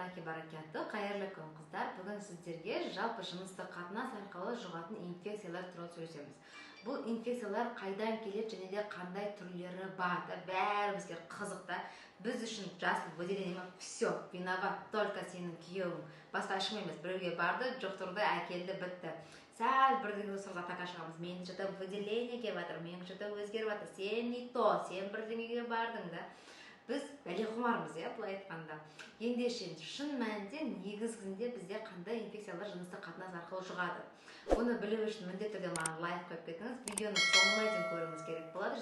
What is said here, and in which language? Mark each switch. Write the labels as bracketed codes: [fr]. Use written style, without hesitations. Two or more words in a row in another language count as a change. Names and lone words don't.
[kk] баракатты, қайырлы күн қыздар. Бүгін сіздерге жалпы жыныстық қатынас арқылы жұғатын инфекциялар туралы сөйлесеміз. Бұл инфекциялар қайдан келеді және де қандай түрлері бар? Бәрімізге қызық та. Біз үшін жасыл [ru] выделение все, виноват только [kk] сенің күйеуің. Басқа ешкім емес, біреуге барды, жұқтырды, әкелді, бітті. Сәл бірдеңе сырға така шығамыз. Мен [ru] что-то выделение [kk] келіп жатыр, мен что-то өзгеріп жатыр. Сен [ru] не то, [kk] сен бірдеңеге бардың да. Біз бәлеқұмармыз, былай айтқанда. Ендеше шын мәнінде негізінде бізде қандай инфекциялар жыныстық қатынас арқылы жұғады. Оны білу үшін міндетті түрде маған лайк қойып кетіңіз. Видеоны соңына дейін көруіңіз керек болады.